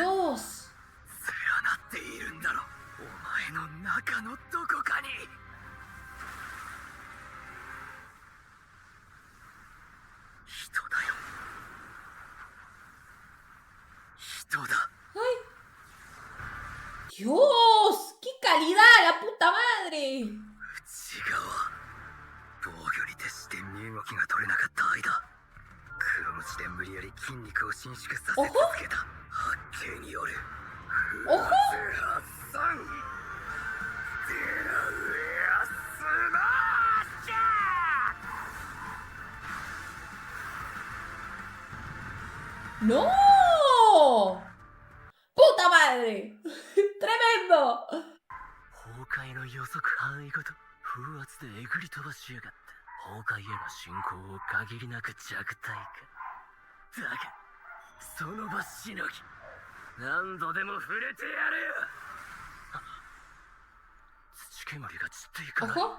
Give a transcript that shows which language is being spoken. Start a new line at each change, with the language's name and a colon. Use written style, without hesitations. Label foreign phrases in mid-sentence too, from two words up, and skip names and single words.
Japanese: 連なっているんだろ。お前の中のどこかに。人だよ。人だ。
Spanish: Dios, qué calidad, la puta madre.
Japanese: 内側。防御に徹して身動きが取れなかった間、黒鞭で無理やり筋肉を伸縮させ続けた発勁によるおほ発散。デラウェアスマッシャー。
Spanish: No. Puta madre. Tremendo.
Japanese: 崩壊の予測範囲ごと風圧でえぐり飛ばしやがった。崩壊への進行を限りなく弱体化。だがその場しのぎ、何度でも触れてやるよ。あ、土煙が散っていかない。